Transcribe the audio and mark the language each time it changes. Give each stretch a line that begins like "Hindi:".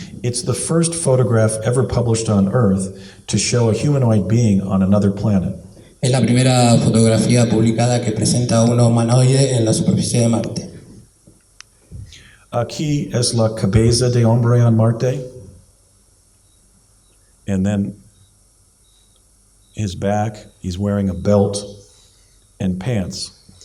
English: It's the first photograph ever published on Earth to show a humanoid being on another planet.
Spanish: Es la primera fotografía publicada que presenta a un humanoide en la superficie de Marte. Aquí es la cabeza de hombre on Marte.
English: And then his back, he's wearing a belt and pants.